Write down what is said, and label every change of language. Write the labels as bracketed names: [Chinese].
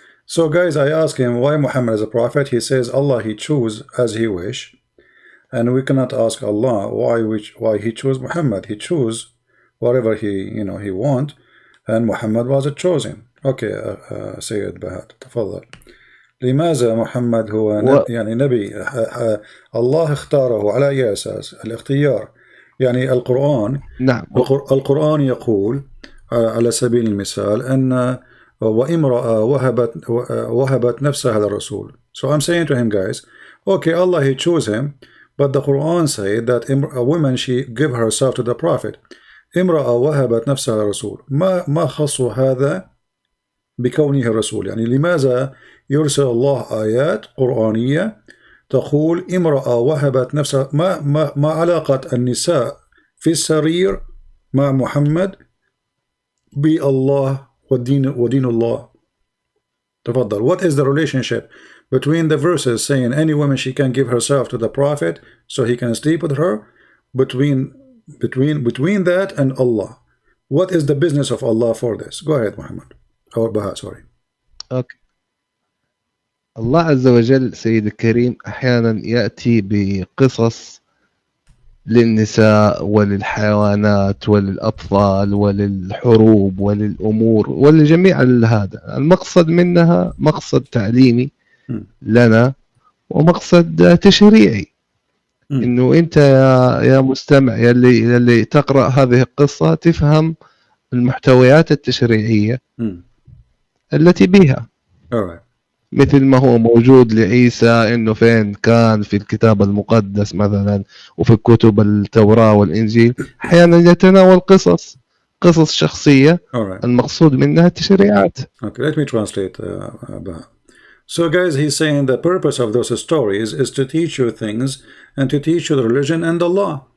[English] So guys, I ask him why Muhammad is a prophet. He says Allah he choose as he wish, and we cannot ask Allah why he chose Muhammad. He chose whatever he want, and Muhammad was chosen. Okay, Sayyid Bahat, [Arabic] تفضل. لماذا محمد هو يعني نبي الله اختاره على أي أساس؟ الاختيار يعني نعم. القرآن يقول على سبيل المثال أن وامرأة وهبت نفسها للرسول. [English] So I'm saying to him, guys, okay, Allah, he chose him, but the Quran said that a woman, she give herself to the Prophet. [Arabic] امرأة وهبت نفسها للرسول. ما خص هذا بكونه الرسول؟ يعني لماذا يرسل الله آيات قرآنية تقول امرأة وهبت نفسها؟ ما علاقة النساء في السرير مع محمد بالله ودين الله؟ تفضل. [English] What is the relationship between the verses saying any woman she can give herself to the Prophet so he can sleep with her, between that and Allah? What is the business of Allah for this? Go ahead, Muhammad. Or Baha, sorry. [Arabic] أوكي. الله عز وجل سيد الكريم أحيانا يأتي بقصص للنساء وللحيوانات وللأطفال وللحروب وللأمور ولجميع هذا. المقصد منها مقصد تعليمي لنا ومقصد تشريعي. إنه أنت يا مستمع يلي تقرأ هذه القصة تفهم المحتويات التشريعية التي بها. مثل ما هو موجود لعيسى إنه فين كان في الكتاب المقدس مثلا وفي كتب التوراة والإنجيل، أحيانا يتناول قصص شخصية المقصود منها التشريعات. [English] Okay, let me translate. So guys, he's saying the purpose of those stories is to teach you things and to teach you the religion and the law.